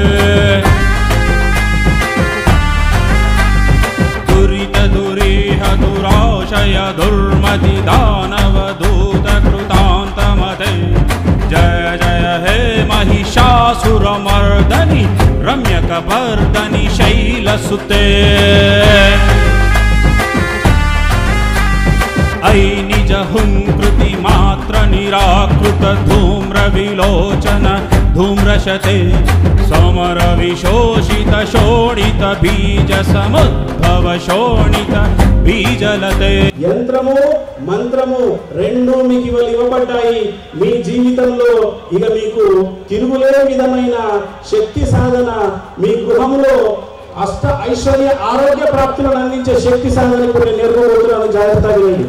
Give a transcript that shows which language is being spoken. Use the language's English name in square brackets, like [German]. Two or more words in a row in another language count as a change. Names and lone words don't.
[Sanskrit] దురిత దురీహ దురాశయ దుర్మతి దానవ దూత కృతాంతమతే జయ జయ హే महिषासुरमर्दनि रम्यकपर्दनि शैलसुते ऐ निज हुंकृति मात्र निराकृत धूम्र विलोचन धूम्रशते समर विशोषित शोणित बीज समुद्भव शोणित बीजलते [Telugu] యంత్రము మంత్రము రెండు మీకు ఇవ్వబడ్డాయి. మీ జీవితంలో ఇక మీకు తిరుగులేని విధమైన శక్తి సాధన మీ గృహంలో అష్ట ఐశ్వర్య ఆరోగ్య ప్రాప్తులను అందించే శక్తి సాధన కూడా నేర్చుకోబోతున్నాను. జాగ్రత్తగా వినండి.